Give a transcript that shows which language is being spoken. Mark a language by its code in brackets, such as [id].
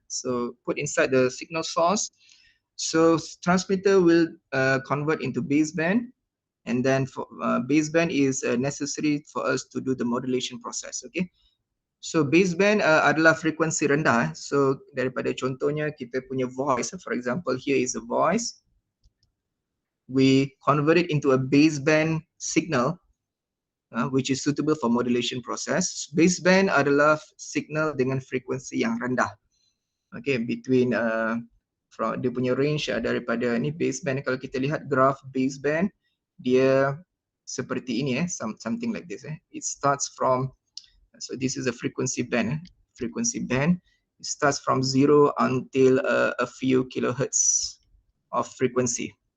[en] So put inside the signal source. So transmitter will convert into baseband, and then for baseband is necessary for us to do the modulation process. Okay. [ms] So baseband adalah frekuensi rendah. So daripada contohnya kita punya voice. [en] For example, here is a voice. We convert it into a baseband signal, which is suitable for modulation process. [ms] Baseband adalah signal dengan frekuensi yang rendah. Okay, [en] between from [ms] dia punya range daripada ni baseband. Kalau kita lihat graph baseband, dia seperti ini [en] something like this. It starts from, so this is a frequency band. Frequency band. It starts from 0 until a few kilohertz of frequency.